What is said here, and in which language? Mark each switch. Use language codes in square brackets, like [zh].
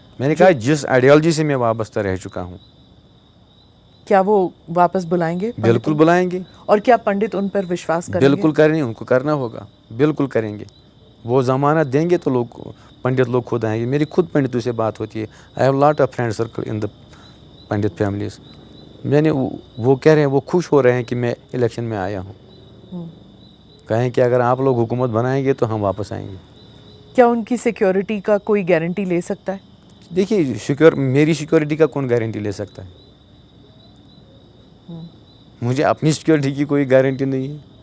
[ur] میں نے کہا جس آئیڈیالوجی سے میں وابستہ رہ چکا ہوں. کیا وہ واپس بلائیں گے؟ بالکل بلائیں گے. اور کیا پنڈت ان پر وشواس کریں گے؟ بالکل کریں گے, ان کو کرنا ہوگا, بالکل کریں گے. وہ ضمانت دیں گے تو لوگ پنڈت لوگ خود آئیں گے. میری خود پنڈتوں سے بات ہوتی ہے. [en] I have lot of friend circle in the Pandit families. [ur] میں نے وہ کہہ رہے ہیں, وہ خوش ہو رہے ہیں کہ میں الیکشن میں آیا ہوں. کہیں کہ اگر آپ لوگ حکومت بنائیں گے تو ہم واپس آئیں گے. کیا ان کی سیکیورٹی کا کوئی گارنٹی لے سکتا ہے؟ دیکھیے میری سیکیورٹی کا کون گارنٹی لے سکتا ہے؟ مجھے اپنی سیکیورٹی کی کوئی گارنٹی نہیں ہے.